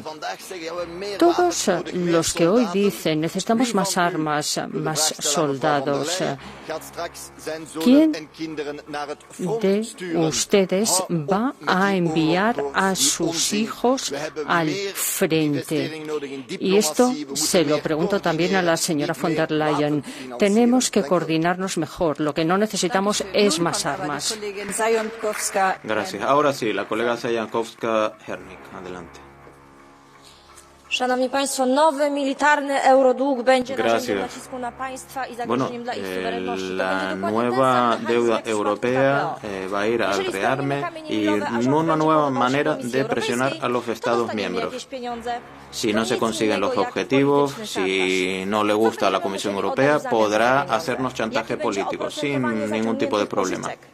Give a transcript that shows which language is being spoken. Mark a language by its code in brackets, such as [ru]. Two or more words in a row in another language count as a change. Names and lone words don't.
[es] Todos los que hoy dicen necesitamos más armas, más soldados, ¿quién de ustedes va a enviar a sus hijos al frente? Y esto se lo pregunto también a la señora von der Leyen. Tenemos que coordinarnos mejor. Lo que no necesitamos es más armas. Gracias. Ahora sí, la colega Sayankowska-Hernik. Adelante. [pl] Szanowni Państwo, nowy militarny eurodług będzie narzędziem [es] Gracias. [pl] nacisku na państwa i [es] Bueno, [pl] zagrożeniem dla ich suwerenności. [es] la nueva deuda europea va a ir al rearme y una nueva manera de presionar a los Estados miembros. Si no se consiguen los objetivos, si no le gusta a la Comisión Europea, podrá hacernos chantaje político sin ningún tipo de problema.